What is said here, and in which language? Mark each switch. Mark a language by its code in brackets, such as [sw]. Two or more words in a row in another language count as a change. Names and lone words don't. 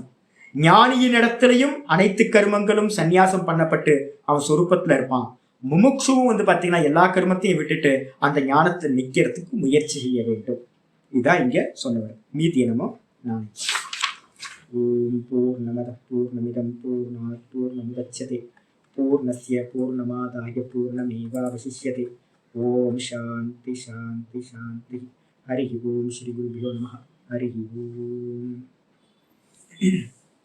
[ta] ஞானியின் இடத்திலையும் அனைத்து கர்மங்களும் சந்நியாசம் பண்ணப்பட்டு அவன் சொரூபத்துல இருப்பான். முமுட்சுவும் வந்து பாத்தீங்கன்னா எல்லா கர்மத்தையும் விட்டுட்டு அந்த ஞானத்தை நிக்கிறதுக்கு முயற்சி செய்ய வேண்டும். இதுதான் இங்க சொன்னவர். மீதி என்னமோ நான் [sa] ओम् पूर्णमदः पूर्णमिदम् पूर्णात् पूर्णमुदच्यते पूर्णस्य पूर्णमादाय पूर्णमेवावशिष्यते. ओम् शान्तिः शान्तिः शान्तिः. हरि ओम् श्री गुरुभ्यो नमः. हरि ओम्.